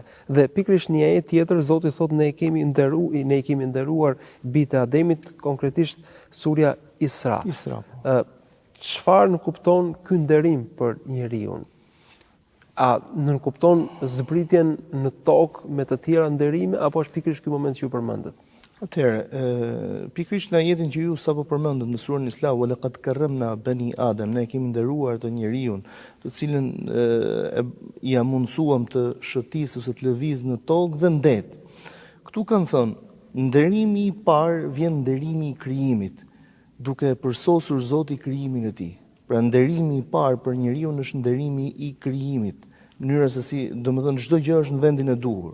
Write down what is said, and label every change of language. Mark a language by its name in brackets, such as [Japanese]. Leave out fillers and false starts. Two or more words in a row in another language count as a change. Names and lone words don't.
[Albanian] Dhe pikërisht një ajet tjetër Zoti thotë ne i kemi nderuar bijtë e Ademit, konkretisht surja Isra. Çfarë nënkupton ky nderim për njeriu? A nënkupton zbritjen në tokë me të tjera nderime apo është pikërisht ky moment që ju përmendet? [Arabic] Atëherë, pikërisht në ajetin që ju sapo përmendët në surën Isra, وَلَقَدْ كَرَّمْنَا بَنِي آدَمَ, ne kemi nderuar të njeriu, të cilën ja mundsuam të shëtisë ose të lëvizë në tokë dhe ndet. [Albanian] Ktu kanë thënë, nderimi i parë vjen nderimi i krijimit, duke përsosur Zoti krijimin e tij. Pra nderimi i parë për njeriu është nderimi i krijimit, në mënyrë se si, domethënë çdo gjë është në vendin e duhur.